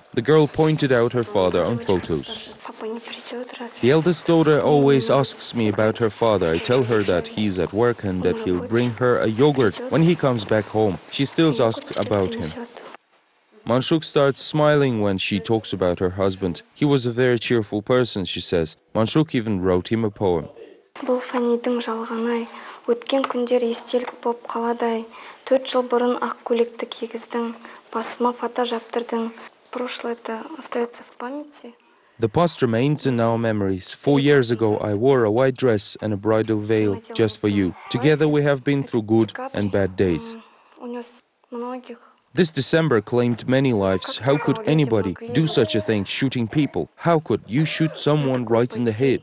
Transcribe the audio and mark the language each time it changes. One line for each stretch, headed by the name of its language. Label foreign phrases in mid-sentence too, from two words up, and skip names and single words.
English: The girl pointed out her father on photos. The eldest daughter always asks me about her father. I tell her that he's at work and that he'll bring her a yogurt when he comes back home. She still asks about him. Manshuk starts smiling when she talks about her husband. He was a very cheerful person, she says. Manshuk even wrote him a poem.
Kazakh: Бұл фәнидің жалғаны-ай, өткен күндер естелік боп қаладай. 4 жыл бұрын ақ көйлекті кигіздің, басыма фата жаптырдың.
Russian: Прошлое-то остается в памяти.
English: The past remains in our memories. 4 years ago, I wore a white dress and a bridal veil just for you. Together we have been through good and bad days. This December claimed many lives. How could anybody do such a thing, shooting people? How could you shoot someone right in the head?